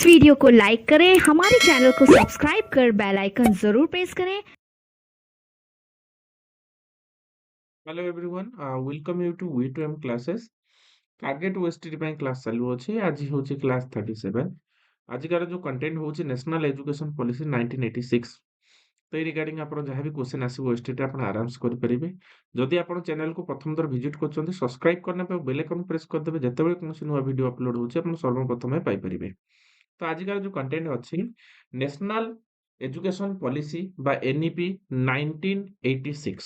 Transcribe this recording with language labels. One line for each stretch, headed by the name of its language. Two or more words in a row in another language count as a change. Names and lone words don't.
Hindi: वीडियो को लाइक करें, हमारे चैनल को सब्सक्राइब कर
English: bell icon
Hindi: जरूर प्रेस करें।
English: Hello everyone, welcome you to V2M classes. Target OST
Odia: ପାଇଁ କ୍ଲାସ୍ ଚାଲୁଅଛି। ଆଜି ହେଉଛି କ୍ଲାସ୍ 37। ଆଜିକାର ଯେଉଁ କଣ୍ଟେଣ୍ଟ ହେଉଛି ନ୍ୟାସନାଲ ଏଜୁକେସନ ପଲିସି 1986। ତ ଏଇ ରିଗାର୍ଡିଂ ଆପଣ ଯାହା ବି କ୍ୱେଶ୍ଚନ୍ ଆସିବ ଓଏସଟିରେ ଆପଣ ଆରାମସେ କରିପାରିବେ। ଯଦି ଆପଣ ଚ୍ୟାନେଲକୁ ପ୍ରଥମ ଥର ଭିଜିଟ୍ କରୁଛନ୍ତି, ସବସ୍କ୍ରାଇବ୍ କରିନେବେ ଆଉ
English: bell icon press
Odia: କରିଦେବେ। ଯେତେବେଳେ କୌଣସି ନୂଆ ଭିଡ଼ିଓ ଅପଲୋଡ୍ ହେଉଛି ଆପଣ ସର୍ବପ୍ରଥମେ ପାଇପାରିବେ। ତ ଆଜିକାର ଯେଉଁ କଣ୍ଟେଣ୍ଟ ଅଛି ନ୍ୟାସନାଲ ଏଜୁକେସନ ପଲିସି ବା NEP 1986।